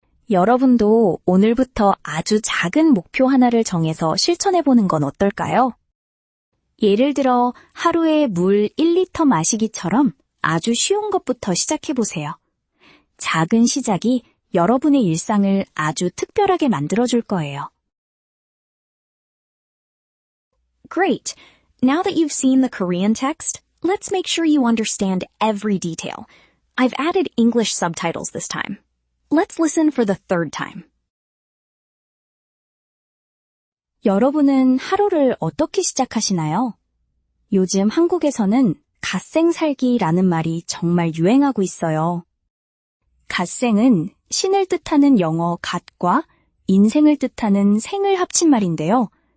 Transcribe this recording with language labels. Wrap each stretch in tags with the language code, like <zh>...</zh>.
<ko>여러분도 오늘부터 아주 작은 목표 하나를 정해서 실천해보는 건 어떨까요? 예를 들어 하루에 물 1리터 마시기처럼 아주 쉬운 것부터 시작해보세요. 작은 시작이 여러분의 일상을 아주 특별하게 만들어줄 거예요.</ko> <en>Great! Now that you've seen the Korean text, let's make sure you understand every detail. I've added English subtitles this time. Let's listen for the third time.</en> <ko>여러분은 하루를 어떻게 시작하시나요? 요즘 한국에서는 갓생 살기라는 말이 정말 유행하고 있어요. 갓생은 신을 뜻하는 영어 갓과 인생을 뜻하는 생을 합친 말인데요.</ko>